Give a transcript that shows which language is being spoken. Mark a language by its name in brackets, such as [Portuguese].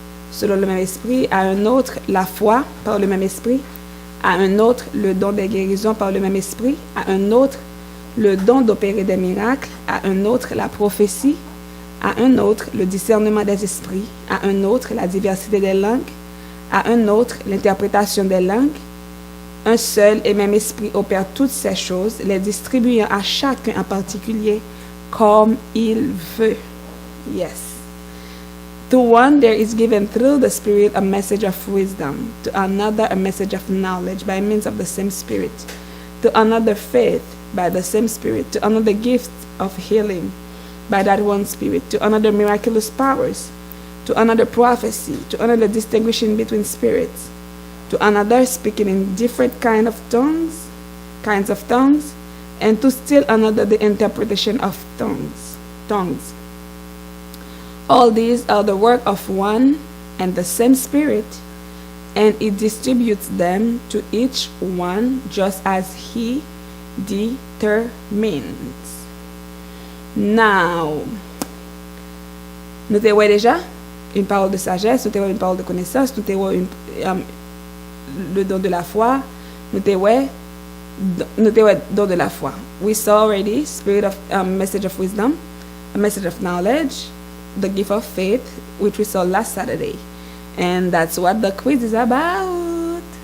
[French] selon le même esprit, à un autre la foi par le même esprit, à un autre le don des guérisons par le même esprit, à un autre le don d'opérer des miracles, à un autre la prophétie, à un autre le discernement des esprits, à un autre la diversité des langues, à un autre l'interprétation des langues. Un seul et même esprit opère toutes ces choses, les distribuant à chacun en particulier comme il veut. [English] Yes. To one there is given through the Spirit a message of wisdom, to another a message of knowledge by means of the same Spirit, to another faith by the same Spirit, to another gift of healing by that one Spirit, to another miraculous powers, to another prophecy, to another distinguishing between spirits, to another speaking in different kinds of tongues, and to still another the interpretation of tongues. All these are the work of one and the same Spirit, and it distributes them to each one just as He determines. [French] Now, nous avons déjà une parole de sagesse, nous avons une parole de connaissance, nous avons le don de la foi, nous avons don de la foi. [English] We saw already spirit of message of wisdom, a message of knowledge, the gift of faith, which we saw last Saturday. And that's what the quiz is about.